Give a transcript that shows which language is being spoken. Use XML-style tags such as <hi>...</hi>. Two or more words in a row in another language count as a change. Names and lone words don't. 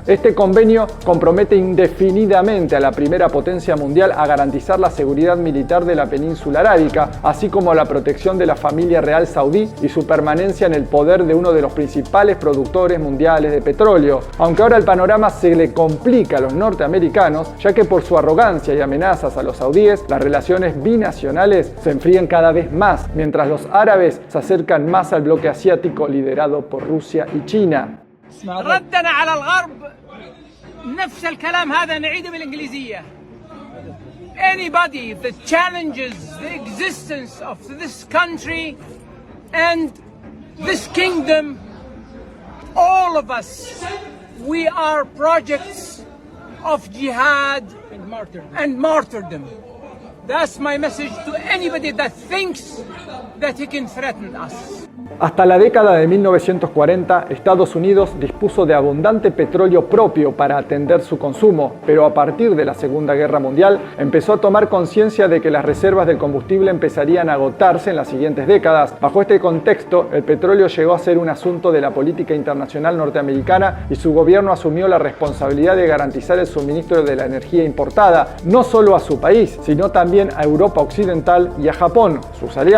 <es>Este convenio compromete indefinidamente a la primera potencia mundial a garantizar la seguridad militar de la península arábica, así como la protección de la familia real saudí y su permanencia en el poder de uno de los principales productores mundiales de petróleo. Aunque ahora el panorama se le complica a los norteamericanos, ya que por su arrogancia y amenazas a los saudíes, las relaciones binacionales se enfrían cada vez más, mientras los árabes se acercan más al bloque asiático liderado por Rusia y China.</es> <ar>ردنا على الغرب نفس الكلام هذا نعيده بالإنجليزية.</ar> <en>Anybody that challenges the existence of this country and this kingdom, all of us, we are projects of jihad and martyrdom. That's my message to anybody that thinks that he can threaten us.</en> <es>Hasta la década de 1940, Estados Unidos dispuso de abundante petróleo propio para atender su consumo, pero a partir de la Segunda Guerra Mundial empezó a tomar conciencia de que las reservas del combustible empezarían a agotarse en las siguientes décadas. Bajo este contexto, el petróleo llegó a ser un asunto de la política internacional norteamericana y su gobierno asumió la responsabilidad de garantizar el suministro de la energía importada, no solo a su país, sino también a Europa Occidental y a Japón, sus aliados.</es>